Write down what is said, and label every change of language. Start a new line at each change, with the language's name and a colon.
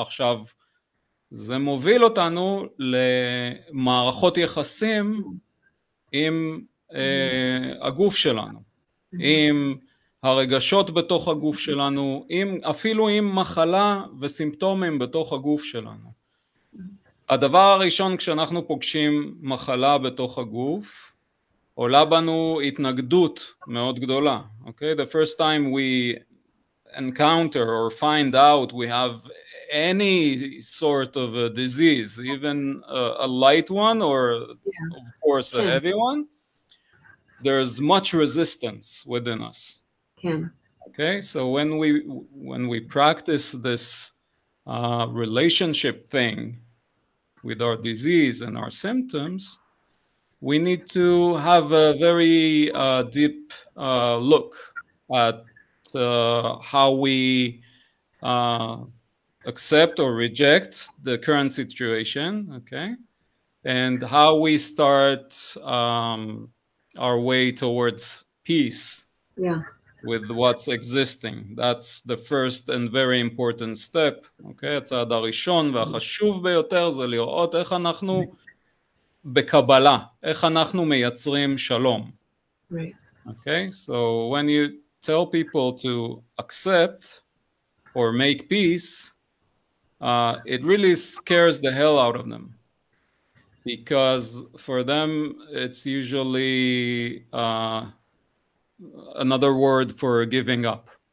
Hebrew: עכשיו, זה מוביל אותנו למערכות יחסים עם הגוף שלנו, עם הרגשות בתוך הגוף שלנו, אפילו עם מחלה וסימפטומים בתוך הגוף שלנו. הדבר הראשון כשאנחנו פוגשים מחלה בתוך הגוף, עולה בנו התנגדות מאוד גדולה.
English: Okay? The first time we encounter or find out we have any sort of a disease, even a light one or of course a heavy one, there's much resistance within us. Okay, so when we practice this relationship thing with our disease and our symptoms, we need to have a very deep look at how we accept or reject the current situation, okay, and how we start our way towards peace with what's existing. That's the first and very important step, okay?
Hebrew: הצעד הראשון והחשוב ביותר זה לראות איך אנחנו בקבלה, איך אנחנו מייצרים שלום.
English: Okay, so when you tell people to accept or make peace, it really scares the hell out of them, because for them it's usually another word for giving up.